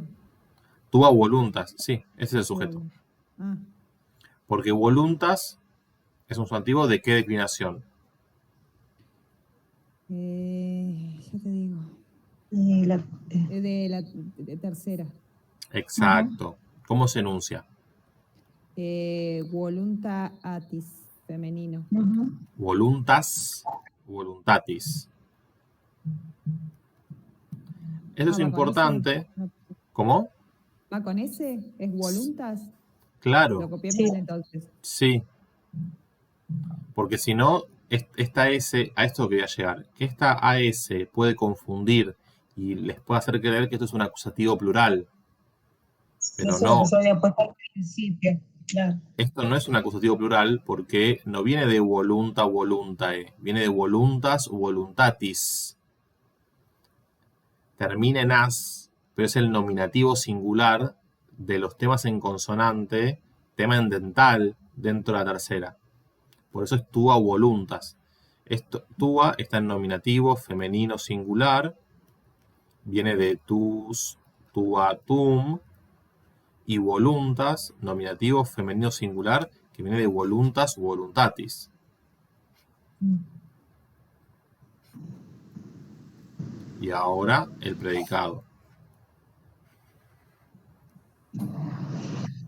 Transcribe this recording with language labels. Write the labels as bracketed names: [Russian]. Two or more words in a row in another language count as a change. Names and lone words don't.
[Latin] Túa voluntas. [Spanish] Sí, ese es el sujeto. Ah, Porque voluntas es un sustantivo de qué declinación. ya te digo. Y la, De la tercera. Exacto. ¿Cómo se enuncia? Voluntatis, femenino. [Latin] Voluntas, voluntatis. [Spanish] Eso es ¿Va con importante. ese? No, ¿Cómo? ¿va con ese? ¿Es voluntas? Lo Claro, copié Sí. mal entonces. sí. Porque si no, esta S, a esto quería llegar, que esta AS puede confundir y les puede hacer creer que esto es un acusativo plural. Pero eso no, yo había puesto al principio, claro. esto no es un acusativo plural porque no viene de [Latin] volunta voluntae, [Spanish] viene de [Latin] voluntas voluntatis. [Spanish] Termina en as, pero es el nominativo singular de los temas en consonante, tema en dental dentro de la tercera. Por eso es [Latin] tua voluntas. [Spanish] Tua está en nominativo femenino singular, viene de [Latin] tus, tua, tum, [Spanish] y voluntas, nominativo femenino singular, que viene de [Latin] voluntas, voluntatis. [Spanish] Y ahora el predicado.